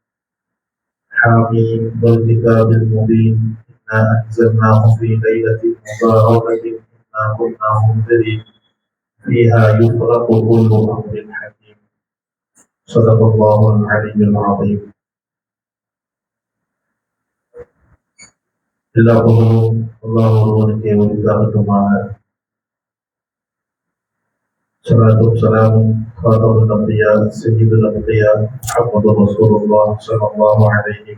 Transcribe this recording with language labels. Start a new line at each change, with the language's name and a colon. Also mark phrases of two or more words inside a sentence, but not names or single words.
Arabic: حميم والكتاب المبين، إنا أنزلناه في ليلة مباركة إنا كنا منذرين فيها يفرق كل أمر حكيم. صدق الله العلي العظيم.
Tamil: எல்லா புகழும் அல்லாஹ் ஒருவனுக்கே உரித்தாகட்டுமாக. ஸலாத்தும் ஸலாமும்
Arabic: خاتم الأنبياء سيد الأنبياء محمد رسول الله صلى الله عليه